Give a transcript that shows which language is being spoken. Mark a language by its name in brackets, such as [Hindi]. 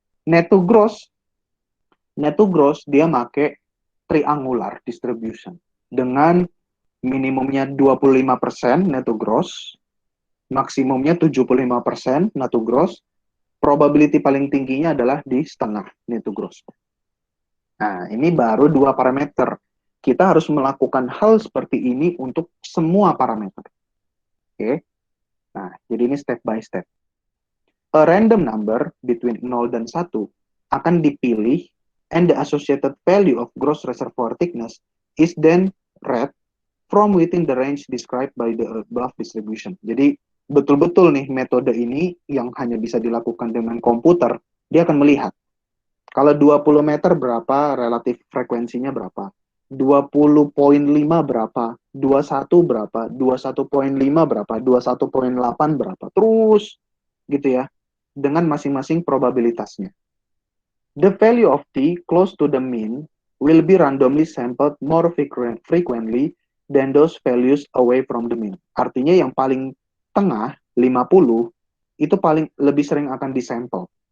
[Indonesian] Net to gross dia make triangular distribution dengan minimumnya 25% net to gross, maksimumnya 75% net to gross, probability paling tingginya adalah di setengah net to gross. Nah, ini baru 2 parameter. Kita harus melakukan hal seperti ini untuk semua parameter. Oke. Nah, jadi ini [English] step by step. A random number between 0 [Indonesian] dan [English] 1 [Indonesian] akan dipilih, [English] and the associated value of gross reservoir thickness is then read from within the range described by the above distribution. [Indonesian] Jadi betul-betul nih metode ini yang hanya bisa dilakukan dengan komputer, dia akan melihat kalau 20 meter berapa, relatif frekuensinya berapa, 20,5 berapa, 21 berapa, 21,5 berapa, 21,8 berapa, terus gitu ya, dengan masing-masing probabilitasnya. [English] The value of t close to the mean will be randomly sampled more frequently than those values away from the mean. [Indonesian] Artinya yang paling tengah 50 itu paling lebih sering akan disampel.